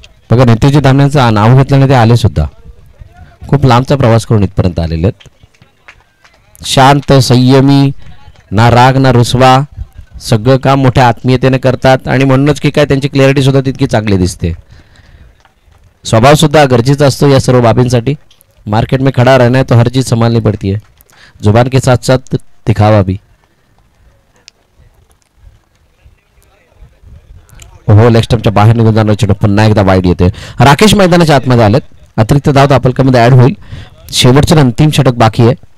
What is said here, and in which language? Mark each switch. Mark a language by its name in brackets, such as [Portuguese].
[Marathi] बघा नेतेजी धामण्यांचं नाव घेतल्याने ते आले सुद्धा. खूप लांबचा प्रवास करून इथपर्यंत आलेले आहेत. शांत संयमी, ना राग ना रुसवा, सगळं काम मोठ्या आत्मीयतेने करतात आणि म्हणूनच की काय त्यांची क्लॅरिटी सुद्धा तितकी चांगली दिसते. स्वभाव सुद्धा गरजेचा असतो या सर्व बाबींसाठी. [Hindi] मार्केट में खड़ा रहना है तो हर चीज संभालनी पड़ती है, जुबान के साथ साथ दिखावा भी. [Marathi] हो, लेग स्टंपच्या बाहेर निघून जाणार चेंडू पुन्हा एकदा वाईड येते. राकेश मैदानाच्या आतमध्ये आलेत. अतिरिक्त धाव धावफलकामध्ये ऍड होईल. शेवटचं अंतिम षटक बाकी आहे.